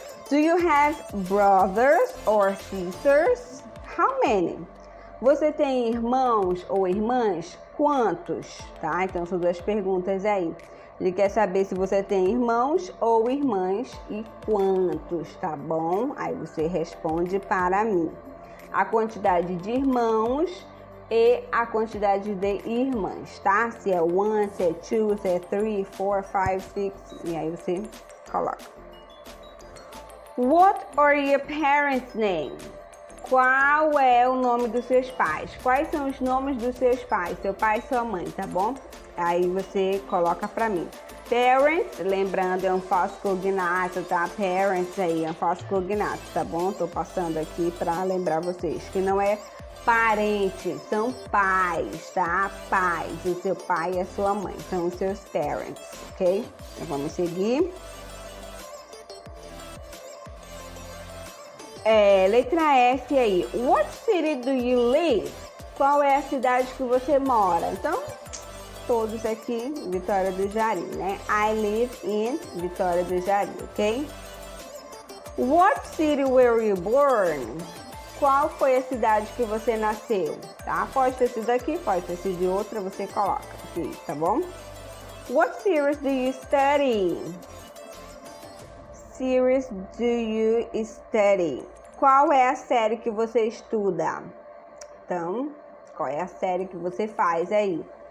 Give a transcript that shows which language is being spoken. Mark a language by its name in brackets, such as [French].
[English] Do you have brothers or sisters? How many? [Portuguese] Você tem irmãos ou irmãs? Quantos? Tá? Então são duas perguntas aí. Ele quer saber se você tem irmãos ou irmãs e quantos, tá bom? Aí você responde para mim. A quantidade de irmãos e a quantidade de irmãs, tá? Se é 1, se é 2, se é 3, 4, 5, 6, e aí você coloca. [English] What are your parents' names? [Portuguese] Qual é o nome dos seus pais? Quais são os nomes dos seus pais? Seu pai e sua mãe, tá bom? Aí você coloca pra mim. Parents, lembrando, é um falso cognato, tá? Parents aí, é um falso cognato, tá bom? Tô passando aqui pra lembrar vocês que não é parentes, são pais, tá? Pais, o seu pai e a sua mãe, são os seus parents, ok? Então vamos seguir. Letra F aí. [English] What city do you live? [Portuguese] Qual é a cidade que você mora? Então, todos aqui, Vitória do Jari, né? [English] I live in Vitória do Jari, ok? What city were you born? [Portuguese] Qual foi a cidade que você nasceu? Tá? Pode ter sido aqui, pode ter sido de outra, você coloca aqui, tá bom? [English] What series do you study? Series do you study? [Portuguese] Qual é a série que você estuda? Então, qual é a série que você faz aí?